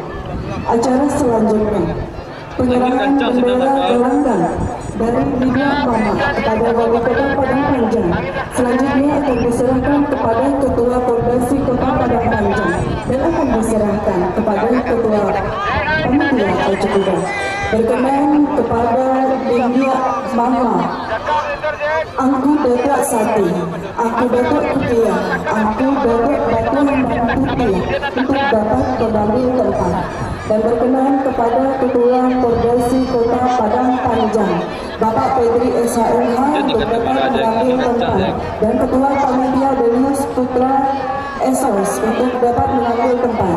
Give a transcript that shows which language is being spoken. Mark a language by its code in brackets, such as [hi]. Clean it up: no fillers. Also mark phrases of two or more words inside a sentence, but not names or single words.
[id] Acara selanjutnya penyerahan bendera gelanggang dari Bidang Mama kepada Wali Kota Padang Panjang. Selanjutnya akan diserahkan kepada Ketua Koordinasi Kota Padang Panjang dan akan diserahkan kepada Ketua Panitia Pacu Kuda. Berkenan kepada Bidang Mama Angku Datuk Sati, Angku Datuk Kutia, Angku Datuk Batu Batu Putih untuk dapat mengambil tempat. Dan berkenan kepada Ketua Koordinasi Kota Padang Panjang, Bapak Pedri SHMH untuk dapat mengambil tempat. Dan Ketua Panitia Denius Putra Esos untuk dapat mengambil tempat.